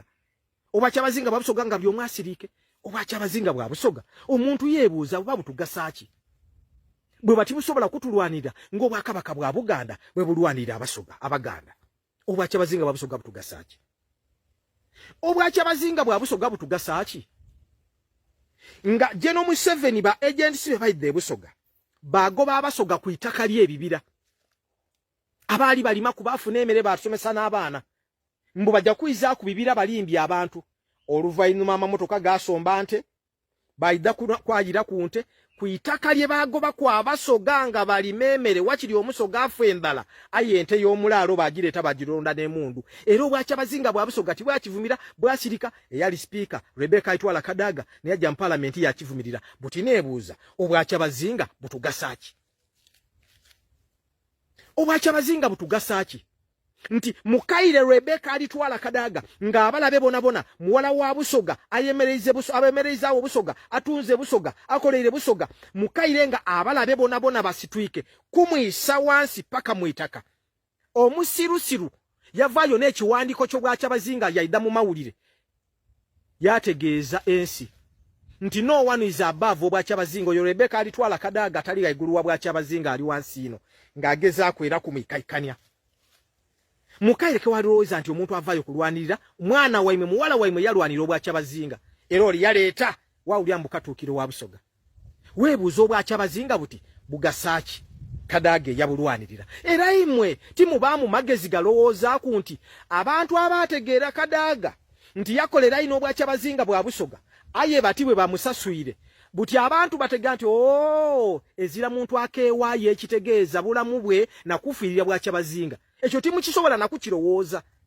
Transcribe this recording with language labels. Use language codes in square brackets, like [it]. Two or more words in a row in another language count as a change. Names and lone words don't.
[xog] Obwa Kyabazinga bwa Busoga nga byomwe asiriike? Obwa Kyabazinga bwa Busoga omuntu yeebuuza buba butugasa ki bwe bati busobola kutulwanira ng'obwakabaka bwa Buganda bwe bulwanira Abasoga Abaganda? Obwa Kyabazinga bwa Busoga butugasa ki? Obwa Kyabazinga bwa Busoga butugasa ki nga General Museveni ba agents be bayidde Busoga bagoba Abasoga ku itaka ly'ebibira abaali balima kubafuna emere basomesa n'abaana mbu bajja kuyiza ku bibira balimbi abantu oluvayinyuma amamotoka gasomba nte bayidda kwayira ku nte kuitaka lye bagoba kwa Abasoga nga balimemere wakiri omusoga afu endala aye ente y'omulaalo bagireta bagironda n'emundu era Obwakyabazinga bwa Busoga tibwakivumira bwasirika eyali speaker Rebecca Itwala Kadaga ne yajja mu parliament yakivumirira buti neebuuza Obwakyabazinga butugasaki Obwakyabazinga butugasaki nti mukaire Rebecca alitwala Kadaga nga abalabe bona muwala wa Busoga abemereza Busoga atunze Busoga akoleere Busoga mukaire nga abalabe bona basitwike kumwisa wansi paka muitaka omusirusiru yavayo n'ekiwandiko ky'Obwakyabazinga yaida mu mawulire yategeeza ensi nti [en] no one is above [xog] Obwakyabazinga oyo Rebecca alitwala Kadaga tali gaigulu wa Bwakyabazinga ali wansi ino ng'agezaako era kumwikaikania mukaire ke walowooza nti omuntu avaayo kulwanirira mwana waimwe muwala waimwe yalwanira Obwakyabazinga era oli yaleeta wawulya mbukatuukiro wa Busoga weebuuza Obwakyabazinga buti bugasaaki Kadaga yabulwanirira era imwe timubaamu magezi galowoozaku nti abantu abaategeera Kadaga nti yakolera ino Obwakyabazinga bwa Busoga aye bati bwe bamusasuyire buti abantu bategaa nti ezira muntu akeewaayo ekitegeeza bulamu bwe nakufiirira Bwakyabazinga ekyo timukisobola nakukirowooza